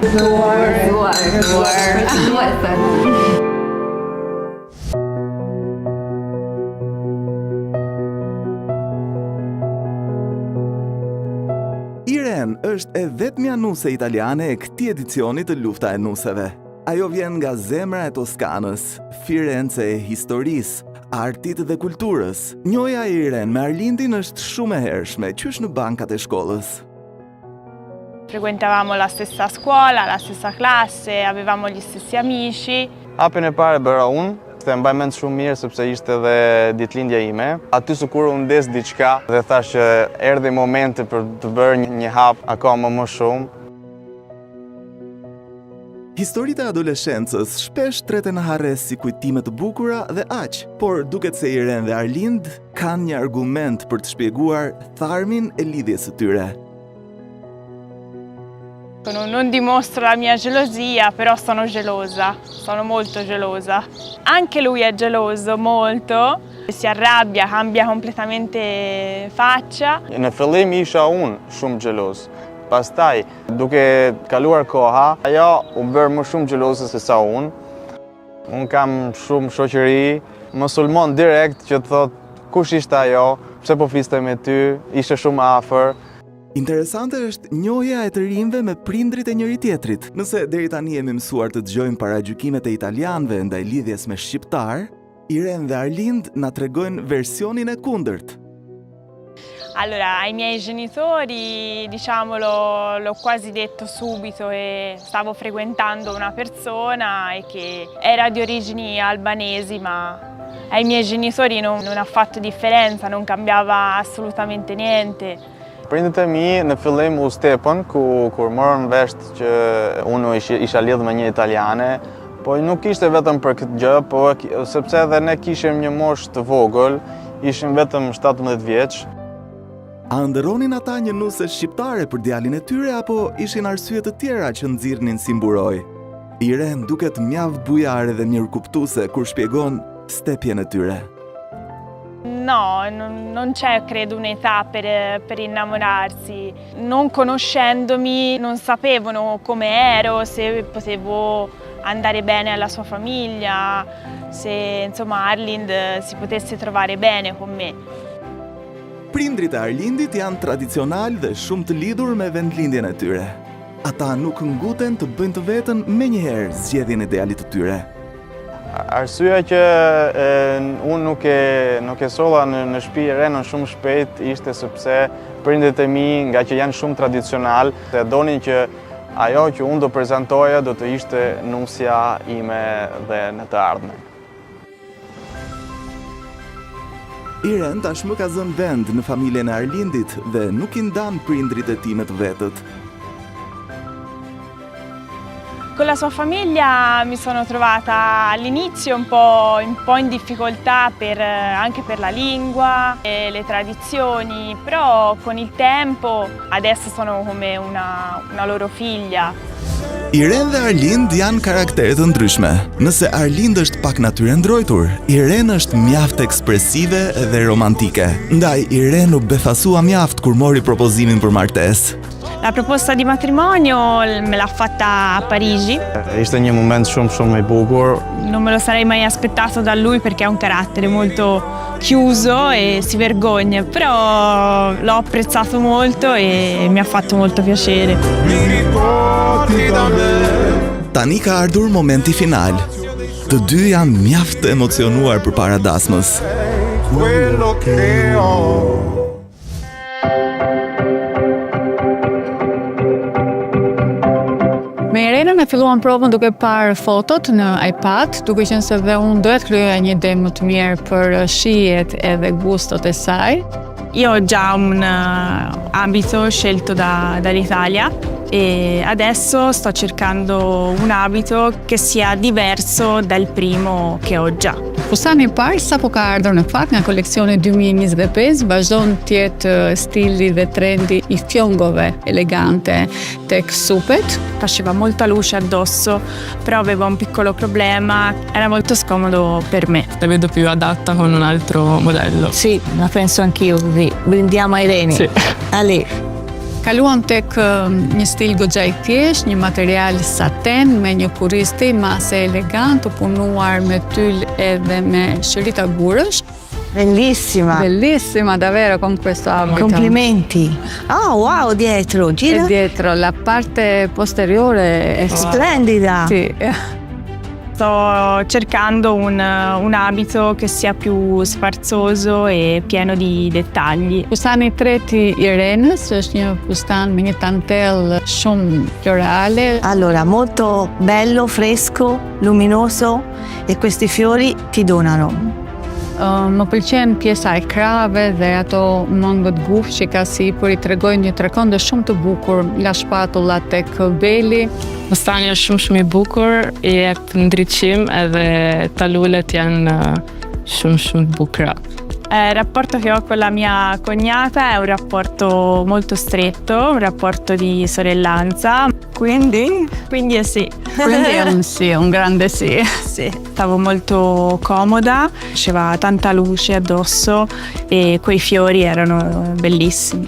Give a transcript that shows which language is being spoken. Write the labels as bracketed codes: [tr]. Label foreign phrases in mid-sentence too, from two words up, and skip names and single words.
[sq] Irene është e vetmja nuse italiane e këtij edicioni të Lufta e Nuseve. Ajo vjen nga zemra e Toskanës, Firenze e historisë, artit dhe kulturës. Njoja e Irene me Arlindin është shumë e hershme, qysh në bankat e shkollës. [it] Frequentavamo la stessa scuola, la stessa classe, avevamo gli stessi amici. [sq] Hapjen e parë e bëra unë, se mbaj mend shumë mirë sepse ishte edhe ditëlindja ime. Aty sikur u ndes diçka dhe thash që erdhi momenti për të bërë një hap akoma më shumë. Historitë e adoleshencës shpesh treten në harres si kujtime të bukura dhe aq, por duket se Irene dhe Arlind kanë një argument për të shpjeguar tharmin e lidhjes së tyre. [it] Non dimostro la mia gelosia, però sono gelosa, sono molto gelosa. Anche lui è geloso, molto, si arrabbia, cambia completamente faccia. [sq] Në fillim isha unë shumë xheloz. Pastaj, duke kaluar koha, ajo u bërë më shumë xheloze se sa unë. Unë kam shumë shoqëri, më sulmon direkt që të thot kush ishte ajo, pse po fliste me ty, ishte shumë afër. Interesante është njohja e të rinjve me prindrit e njëri tjetrit. Nëse deri tani jemi mësuar të dëgjojmë paragjykimet e italianëve ndaj lidhjes me shqiptar, Irene dhe Arlind na tregojnë versionin e kundërt. [it] Allora, ai miei genitori, diciamo, l'ho quasi detto subito che stavo frequentando una persona e che era di origini albanesi, ma ai miei genitori non ha fatto differenza, non cambiava assolutamente niente. [sq] Prindit e mi në fillim u stepën, kur morën vesh që unë isha lidhur me një italiane, po nuk ishte vetëm për këtë gjë, po sepse edhe ne kishim një moshë të vogël, ishim vetëm 17 vjeç. A ndëronin ata një nuse shqiptare për djalin e tyre apo ishin arsye të tjera që nxirrnin si mburoj? Irene duket mjaft bujare dhe mirëkuptuese kur shpjegon stepjen e tyre. [it] No, non c'è credo un'età per innamorarsi. Non conoscendomi non sapevano come ero, se potevo andare bene alla sua famiglia, se insomma Arlind si potesse trovare bene con me. [sq] Prindrit e Arlindit janë tradicional dhe shumë të lidhur me vendlindjen e tyre. Ata nuk nguten të bëjnë të vetën menjëherë zgjedhjen e idealit të tyre. Arsyeja që unë nuk e solla në shtëpi Renën shumë shpejt ishte sepse prindërit e mi, nga që janë shumë tradicional, se donin që ajo që unë do prezantoja do të ishte nusja ime dhe në të ardhmen. Irene tashmë ka zënë vend në familjen e Arlindit dhe nuk i ndan prindrit e tij me të vetët. [it] Con la sua famiglia mi sono trovata all'inizio un po' in difficoltà anche per la lingua e le tradizioni, però con il tempo adesso sono come una loro figlia. [sq] Irene dhe Arlind janë karaktere të ndryshme. Nëse Arlind është pak natyrë ndrojtur, Irene është mjaft ekspresive dhe romantike. Ndaj Irene u befasua mjaft kur mori propozimin për martesë. [it] La proposta di matrimonio me l'ha fatta a Parigi. [sq] Ishte një moment shumë i bukur. [it] Non me lo sarei mai aspettato da lui perché ha un carattere molto chiuso e si vergogna, però l'ho apprezzato molto e mi ha fatto molto piacere. [sq] Tani ka ardhur momenti final. Të dy janë mjaft emocionuar përpara dasmës. Me Irenën e filluam provën duke parë fotot në iPad, duke qenë se dhe unë doja të krijoja një ide më të mirë për shijet edhe gustot e saj. [it] Io ho già un abito scelto dall'Italia e adesso sto cercando un abito che sia diverso dal primo che ho già. [sq] Fustani i parë sapo ka ardhur në fakt nga koleksioni 2025, vazhdon të jetë stili dhe trendi i fiongove elegante tek supet. [it] Faceva molta luce addosso, però aveva un piccolo problema, era molto scomodo per me. La vedo più adatta con un altro modello. Sì, la penso anch'io così. Brindiamo a Irene. Sì. Ali. [sq] Kaluam tek një stil goxha i thjesht, një material saten me një kurristi mase elegant, të punuar me tyll edhe me shërita gurësh. [it] Bellissima. Bellissima, davvero, con questo abito. Complimenti. Oh, wow, dietro, gira. E dietro, la parte posteriore è Splendida. Sì. Sto cercando un abito che sia più sfarzoso e pieno di dettagli. [sq] Fustani i treti i Irenës është një fustan me një tantel shumë florale. [it] Allora, molto bello, fresco, luminoso e questi fiori ti donano. [sq] Më pëlqen pjesa e krave dhe ato mangët gufë që ka sipër, i tregojnë një trekëndë shumë të bukur, la shpatulla tek beli. Fustani është shumë i bukur, i jep ndriçim edhe talulet janë shumë të bukura. [it] Il rapporto che ho con la mia cognata è un rapporto molto stretto, un rapporto di sorellanza. Quindi sì. Quindi è un sì, un grande sì. Sì, stavo molto comoda, faceva tanta luce addosso e quei fiori erano bellissimi.